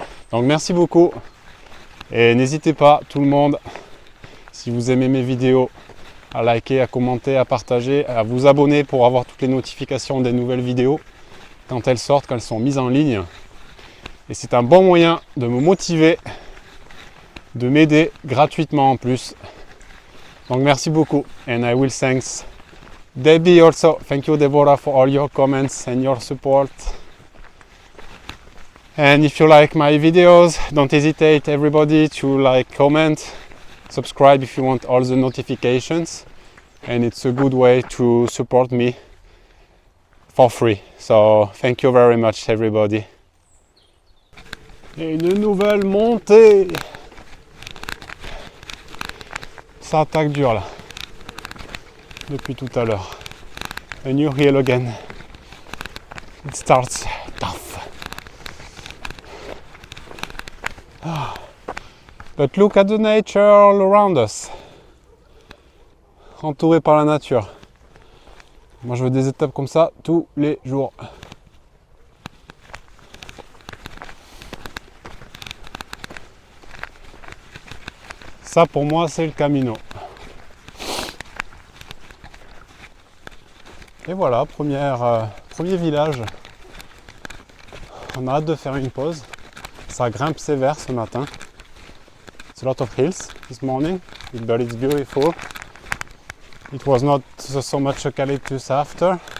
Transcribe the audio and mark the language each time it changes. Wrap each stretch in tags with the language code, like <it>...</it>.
<fr>Donc merci beaucoup et n'hésitez pas tout le monde, si vous aimez mes vidéos, à liker, à commenter, à partager, à vous abonner pour avoir toutes les notifications des nouvelles vidéos quand elles sortent, quand elles sont mises en ligne. Et c'est un bon moyen de me motiver, de m'aider gratuitement en plus Donc merci beaucoup,</fr> <en>and I will thanks Debbie also. Thank you, Deborah, for all your comments and your support. And if you like my videos, don't hesitate, everybody, to like, comment, subscribe if you want all the notifications. And it's a good way to support me for free. So thank you very much, everybody.</en> <fr>Et une nouvelle montée. Ça attaque dur là. Depuis tout à l'heure.</fr> <en>A new hill again. It starts tough. But look at the nature all around us.</en> <fr>Entouré par la nature. Moi je veux des étapes comme ça tous les jours. Ça pour moi c'est le Camino. Et voilà, premier village. On a hâte de faire une pause. Ça grimpe sévère ce matin.</fr> <en>It's a lot of hills this morning, but it's beautiful. It was not so much eucalyptus after.</en>